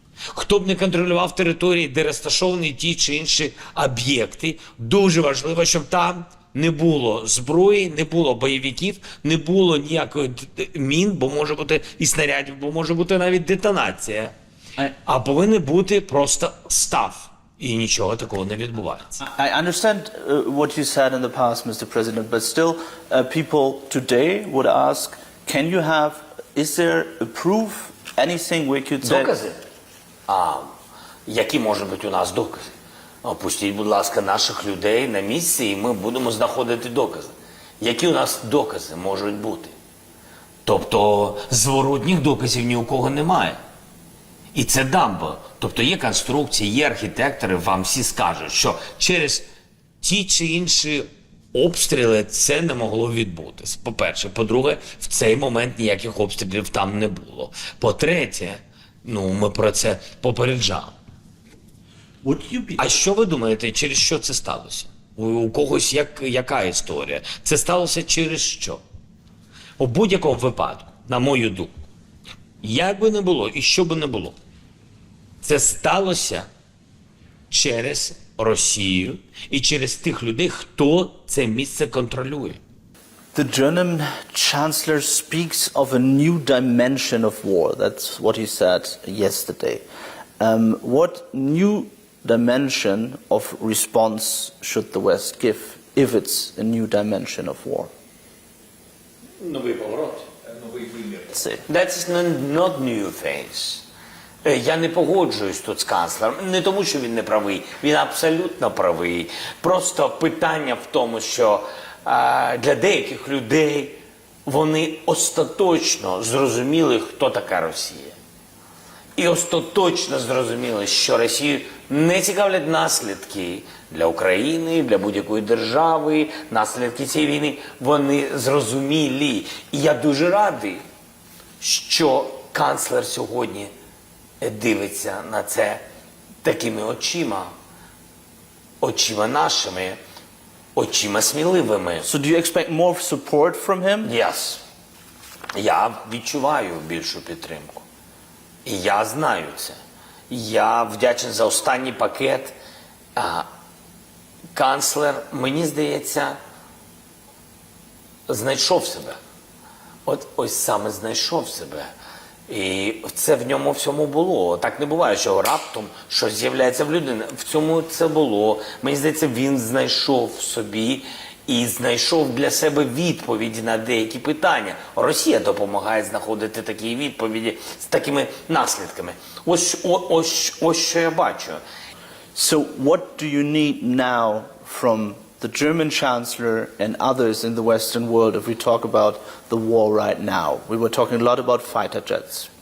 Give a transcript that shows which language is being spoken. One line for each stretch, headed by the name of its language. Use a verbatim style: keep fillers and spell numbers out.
Ukrainian: Хто б не контролював території, де розташовані ті чи інші об'єкти, дуже важливо, щоб там не було зброї, не було бойовиків, не було ніякої д- д- мін, бо може бути і снарядів, бо може бути навіть детонація.
English: I-
Ukrainian: А повинен бути просто став. І нічого такого не відбувається.
English: I understand uh, what you said in the past, Mister President, but still, uh, people today would ask, can you have, is there a proof, anything we could say?
Ukrainian: Докази? А які можуть бути у нас докази? Опустіть, будь ласка, наших людей на місці, і ми будемо знаходити докази. Які у нас докази можуть бути? Тобто зворотніх доказів ні у кого немає. І це дамба. Тобто є конструкції, є архітектори, вам всі скажуть, що через ті чи інші обстріли це не могло відбутись. По-перше, по-друге, в цей момент ніяких обстрілів там не було. По-третє, ну ми про це попереджали.
English: Would you be
Ukrainian: А що ви думаєте, через що це сталося? У, у когось як, яка історія? Це сталося через що? У будь-якому випадку, на мою думку, як би не було і що би не було, це сталося через Росію і через тих людей, хто це місце контролює.
English: The German chancellor speaks of a new dimension of war. That's what he said yesterday. Um, what new dimension of response should the West give, if it's a new dimension of war?
Ukrainian: Новий поворот, новий вимір.
English: That's not new things.
Ukrainian: Я не погоджуюсь тут з канцлером. Не тому, що він не правий. Він абсолютно правий. Просто питання в тому, що а, для деяких людей вони остаточно зрозуміли, хто така Росія. І остаточно зрозуміли, що Росію не цікавлять наслідки для України, для будь-якої держави, наслідки цієї війни. Вони зрозумілі. І я дуже радий, що канцлер сьогодні дивиться на це такими очима, очима нашими, очима сміливими.
English: So do you expect more support from him? Yes.
Ukrainian: Я відчуваю більшу підтримку. І я знаю це. Я вдячний за останній пакет. А, канцлер, мені здається, знайшов себе. От ось саме знайшов себе. І це в ньому всьому було. Так не буває, що раптом щось з'являється в людині. В цьому це було. Мені здається, він знайшов в собі і знайшов для себе відповіді на деякі питання. Росія допомагає знаходити такі відповіді з такими наслідками. Ось, о, ось, ось що я бачу.
English: So what do you need now from the German Chancellor and others in the Western world if we talk about the war right now? We were talking a lot about fighter jets.